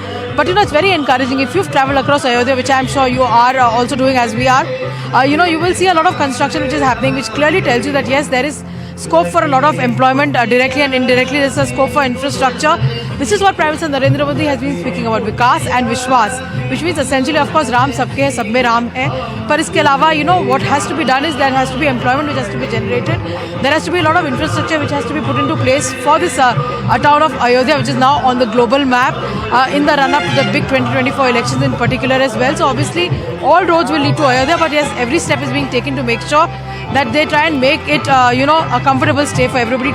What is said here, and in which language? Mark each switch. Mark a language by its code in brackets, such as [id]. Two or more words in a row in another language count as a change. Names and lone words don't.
[en] But it's very encouraging. If you've travelled across Ayodhya, which I'm sure you are also doing as we are, you will see a lot of construction which is happening, which clearly tells you that yes, there is scope for a lot of employment directly and indirectly. There's a scope for infrastructure. This is what Prime Minister Narendra Modi has been speaking about, Vikas and Vishwas, which means essentially, of course, [hi] Ram sabke hai, sab mein Ram hai. [en] But [hi] iske alawa, [en] what has to be done is there has to be employment which has to be generated. There has to be a lot of infrastructure which has to be put into place for this town of Ayodhya, which is now on the global map in the run-up to the big 2024 elections in particular as well. So obviously, all roads will lead to Ayodhya, but yes, every step is being taken to make sure that they try and make it, a comfortable stay for everybody.